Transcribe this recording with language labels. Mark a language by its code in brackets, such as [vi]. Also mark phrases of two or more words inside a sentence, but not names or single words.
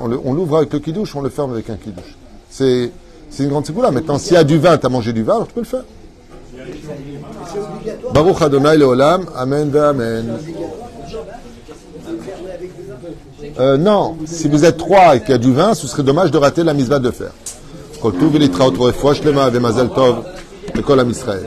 [fr] On l'ouvre avec le kidouche, on le ferme avec un kidouche. C'est une grande ségoula. Maintenant, s'il y a du vin, tu as mangé du vin, alors tu peux le faire. [he] ברוך ה' לעולם אמן ואמן. [fr] Non, si vous êtes 3 et qu'il y a du vin, ce serait dommage de rater la misva de fer. [he] כל טוב ולהתראות רפואה שלמה ומזל טוב לכל עם ישראל.